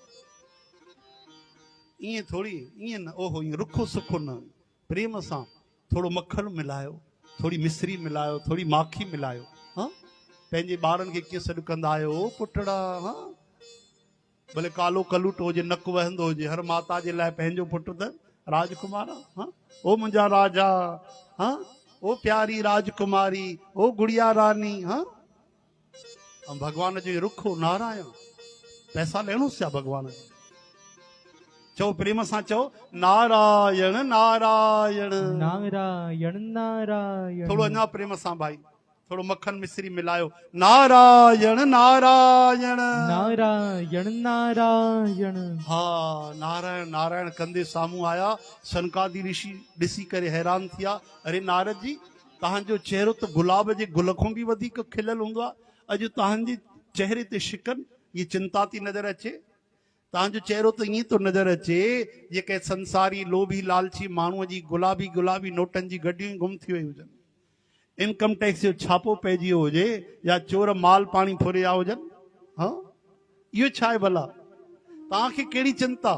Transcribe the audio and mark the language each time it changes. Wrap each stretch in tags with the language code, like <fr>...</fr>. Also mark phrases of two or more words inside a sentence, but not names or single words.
<sd>ईअं थोड़ी, ईअं न, ओहो ईअं रुखो सुखो न, प्रेम सां थोड़ो मक्खन मिलायो, थोड़ी मिश्री मिलायो, थोड़ी माखी मिलायो। हाँ, पंहिंजे ॿारनि खे कीअं सॾु कंदा आहियो, ओ पुटड़ा। हाँ, भले कालो कलूट हुजे, नक वहंदो हुजे, हर माता जे लाइ पंहिंजो पुटु त राजकुमार। हाँ, ओ मुंहिंजा राजा, हाँ, ओ प्यारी राजकुमारी, ओ गुड़िया रानी। हाँ, भगवान जो रुखो नारायण, पैसा लेणो छा भगवान जो? चओ प्रेम सां चओ नारायण नारायण नारायण नारायण। थोड़ो अञा प्रेम सां भाई, थोड़ो मक्खन मिश्री मिलायो। नारायण नारायण नारायण नारायण। हाँ, नारायण नारायण कंदे साम्हूं आया। सनकादि ऋषि ॾिसी करे हैरान थिया। अरे नारद जी, तव्हांजो चेहरो त गुलाब जे गुल खां बि वधीक खिलियल हूंदो आहे, अॼु तव्हांजे चेहरे ते शिकन, ये चिंता थी नज़र अचे। तव्हांजो चेहरो त ईअं थो नज़र अचे जेके संसारी लोभी लालची माण्हूअ जी गुलाबी गुलाबी नोटनि जी गड्डियूं गुम थी वई हुजनि,</sd> <en>income tax</en> <sd>जो छापो पइजी वियो हुजे, या चोर माल पाणी फुरिया हुजनि। हाँ, इहो छा आहे भला? तव्हांखे कहिड़ी चिंता?</sd>